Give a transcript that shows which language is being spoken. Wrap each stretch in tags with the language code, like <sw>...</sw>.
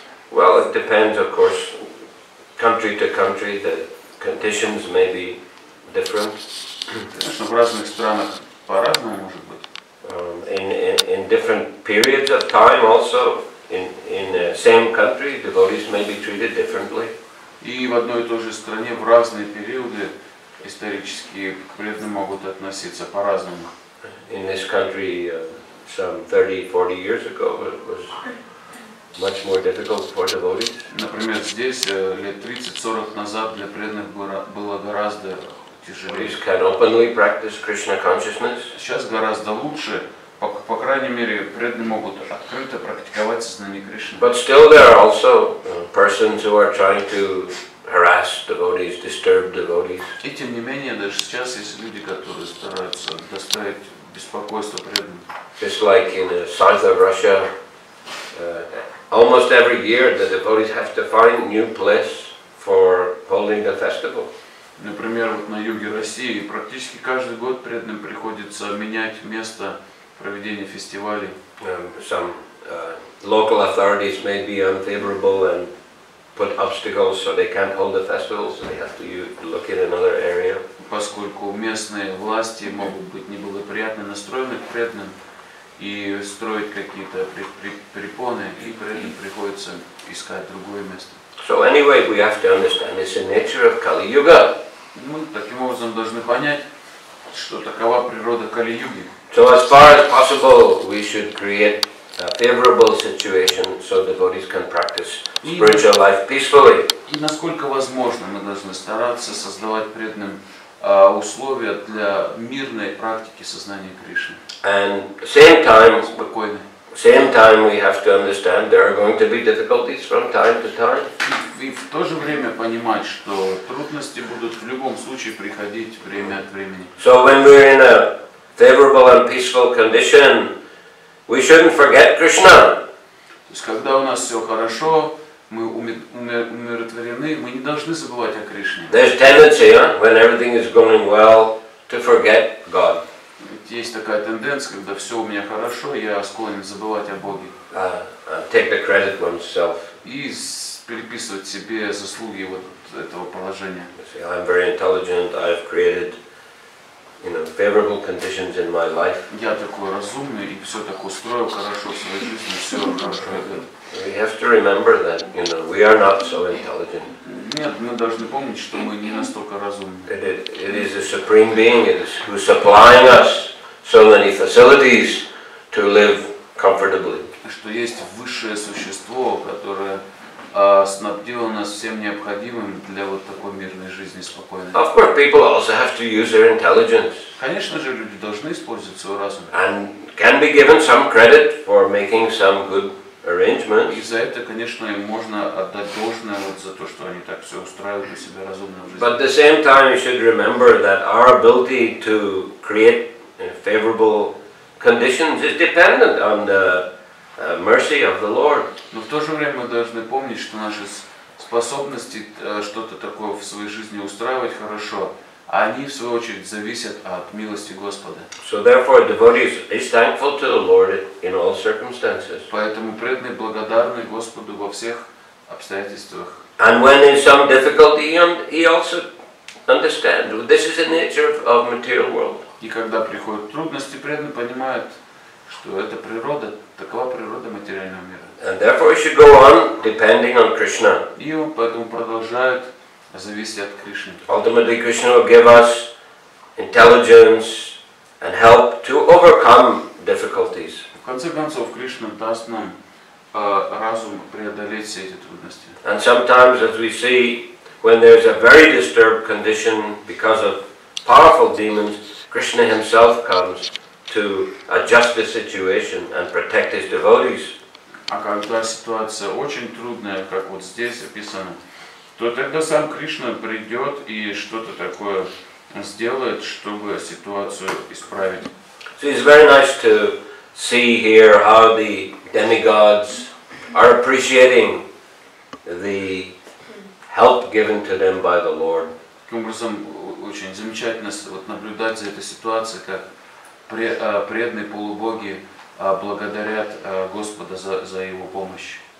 <en>Well, it depends, of course, country to country. The conditions may be different.</en> <ru>Конечно, в разных странах по-разному может быть.</ru> <en>In different periods of time also, in the same country, devotees may be treated differently.</en> <ru>И в одной и той же стране в разные периоды исторические к преданным могут относиться по-разному.</ru> <en>In this country, some 30-40 years ago, it was much more difficult for devotees.</en> <ru>Например, здесь лет 30-40 назад для преданных было гораздо тяжелее.</ru> <en>Devotees can openly practice Krishna consciousness.</en> <ru>Сейчас гораздо лучше, по крайней мере, преданные могут открыто практиковать сознание Кришны.</ru> <en>But still there are also persons who are trying to harass devotees, disturb devotees.</en> <ru>И тем не менее, даже сейчас есть люди, которые стараются доставить беспокойство преданным.</ru> <en>Just like in the south of Russia, almost every year the devotees have to find new place for holding the festival.</en> <ru>Например, вот на юге России практически каждый год преданным приходится менять место проведения фестивалей.</ru> <en>Some local authorities may be unfavorable and put obstacles so they can't hold the festival, so they have to look in another area.</en> <ru>Поскольку местные власти могут быть неблагоприятно настроены к преданным и строить какие-то препоны, и преданным приходится искать другое место.</ru> <en>So anyway, we have to understand it's the nature of Kali Yuga.</en> <ru>Мы таким образом должны понять, что такова природа Кали-юги.</ru> <en>So as far as possible, we should create a favorable situation so devotees can practice spiritual life peacefully.</en> <ru>И насколько возможно, мы должны стараться создавать преданным условия для мирной практики сознания Кришны.</ru> <en>And</en> <ru>Спокойной.</ru> <en>same time we have to understand there are going to be difficulties from time to time.</en> <ru>И в то же время понимать, что трудности будут в любом случае приходить время от времени.</ru> <en>So when we're in a favorable and peaceful condition, we shouldn't forget Krishna.</en> <ru>То есть, когда у нас все хорошо, мы умиротворены, мы не должны забывать о Кришне.</ru> <en>There's tendency, when everything is going well, to forget God.</en> <ru>Ведь есть такая тенденция, когда все у меня хорошо, я склонен забывать о Боге.</ru> <en>Take the credit oneself.</en> <ru>И переписывать себе заслуги вот этого положения.</ru> <en>I'm very intelligent. I've created, favorable conditions in my life.</en> <ru>Я такой разумный и все так устроил хорошо в своей жизни, все хорошо идет.</ru> <en>We have to remember that, we are not so intelligent.</en> <ru>Нет, мы должны помнить, что мы не настолько разумны.</ru> <en>It is the Supreme Being who's supplying us so many facilities to live comfortably.</en> <ru>Что есть высшее существо, которое снабдило нас всем необходимым для вот такой мирной жизни спокойной.</ru> <en>Of course, people also have to use their intelligence.</en> <ru>Конечно же, люди должны использовать свой разум.</ru> <en>And can be given some credit for making some good arrangements.</en> <ru>И за это, конечно, им можно отдать должное вот за то, что они так все устраивают у себя разумно в жизни.</ru> <en>But at the same time, you should remember that our ability to create favorable conditions is dependent on the mercy of the Lord.</en> <ru>Но в то же время мы должны помнить, что наши способности что-то такое в своей жизни устраивать хорошо, они в свою очередь зависят от милости Господа.</ru> <en>So therefore, devotee is thankful to the Lord in all circumstances.</en> <ru>Поэтому преданный благодарный Господу во всех обстоятельствах.</ru> <en>And when in some difficulty, he also understands this is the nature of material world.</en> <ru>И когда приходят трудности, преданный понимает, что это природа, такова природа материального мира.</ru> <en>And therefore, he should go on depending on Krishna.</en> <ru>И он поэтому продолжает зависеть от Кришны.</ru> <en>Ultimately, Krishna will give us intelligence and help to overcome difficulties.</en> <ru>В конце концов, Кришна даст нам разум преодолеть все эти трудности.</ru> <en>And sometimes, as we see, when there's a very disturbed condition because of powerful demons, Krishna himself comes to adjust the situation and protect his devotees.</en> <ru>А когда ситуация очень трудная, как вот здесь описано, то тогда сам Кришна придет и что-то такое сделает, чтобы ситуацию исправить.</ru> <en>So it's very nice to see here how the demigods are appreciating the help given to them by the Lord.</en> <ru>Таким образом, очень замечательно вот наблюдать за этой ситуацией, как преданные полубоги благодарят Господа за Его помощь.</ru>